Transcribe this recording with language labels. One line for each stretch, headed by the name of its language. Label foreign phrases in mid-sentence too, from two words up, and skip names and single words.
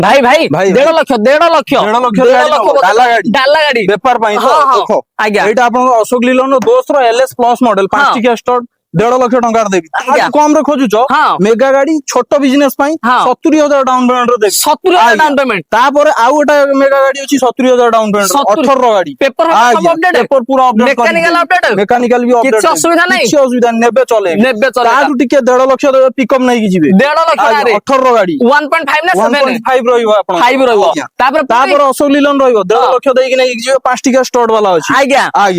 Odia: ଭାଇ ଭାଇ ভাই, 1.5 ଲକ୍ଷ 1.5 ଲକ୍ଷ 1.5 ଲକ୍ଷ ଡାଲା ଗାଡ଼ି ବେପାର ପାଇଁ ତ ଦେଖ ଆଜ୍ଞା ଏଇଟା ଆପଣଙ୍କ ଅଶୋକ ଲିଲନ ଦୋସ୍ତର LS ପ୍ଲସ ମଡେଲ 5 ଟିକିଆ ଷ୍ଟଡ 1.5 ଲକ୍ଷ ଟଙ୍କାର ଦେବି ଆଜ୍ଞା। ତାଠୁ କମ ରେ ଖୋଜୁଛ ହଁ ମେଗା ଗାଡି ଛୋଟ ବିଜନେସ ପାଇଁ ହଁ 70,000
English: down payment
Odia: ରେ ଦେବି 70,000
English: down payment
Odia: ତାପରେ ଆଉ ଗୋଟେ ମେଗା ଗାଡି ଅଛି 70,000
English: down payment
Odia: 18 ର ଗାଡି ପେପର ସବୁ ଅପଡେଟ পেପର ପୁରା ଅପଡେଟ
English: mechanical update
Odia: ମେକାନିକାଲ ବି ଅପଡେଟ କିଛି ଅସୁବିଧା ନାହିଁ କିଛି ଅସୁବିଧା ନେବେ ଚଲେଇବେ ନେବେ ଚଲେଇବା ତାଠୁ ଟିକେ 1.5 ଲକ୍ଷ ଦେବେ ପିକଅପ ନେଇକି ଯିବେ 1.5 ଲକ୍ଷ ରେ 18 ର ଗାଡି 1.5 ନା 7 1.5 ରହିବ ଆପଣ 5 ରହିବ ତାପରେ ତାପରେ ଅଶୋକ ଲିଲନ ରହିବ 1.5 ଲକ୍ଷ ଦେଇକି ନେଇକି ଯିବେ 5 ଟିକିଆ ଷ୍ଟଡ ବାଲା ଅଛି ଆଜ୍ଞା ଆଜ୍ଞା